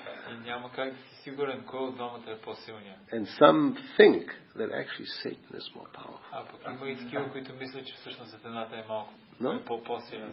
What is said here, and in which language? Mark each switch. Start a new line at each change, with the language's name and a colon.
Bulgarian: И няма как да си сигурен кой от двамата е по-силният.
English: And some think that actually Satan is more powerful.
Bulgarian: А пък има и такива, които мислят, че всъщност Сатаната е малко по-силен.